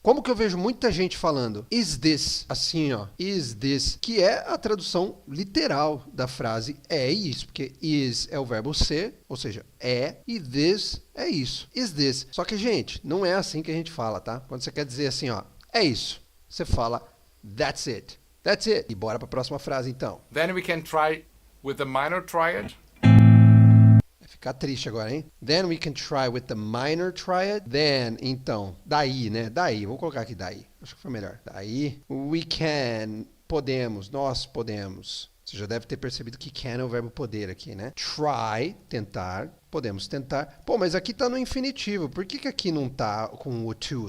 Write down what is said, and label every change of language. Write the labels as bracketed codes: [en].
[pt] Como que eu vejo muita gente falando [en] is this, [pt] assim ó, is this, que é a tradução literal da frase é isso, porque is é o verbo ser, ou seja, é, e this é isso. Is this. Só que, gente, não é assim que a gente fala, tá? Quando você quer dizer assim, ó, é isso, você fala [en] that's it. That's it. [pt] E bora para a próxima frase, então. [en] Then we can try with the minor triad. [pt] Vai ficar triste agora, hein? [en] Then we can try with the minor triad. [pt] Then, então, daí, né? Daí, vou colocar aqui daí. Acho que foi melhor. Daí, [en] we can, [pt] podemos, nós podemos. Você já deve ter percebido que can é o verbo poder aqui, né? Try, tentar, podemos tentar. Pô, mas aqui tá no infinitivo. Por que aqui não tá com o to?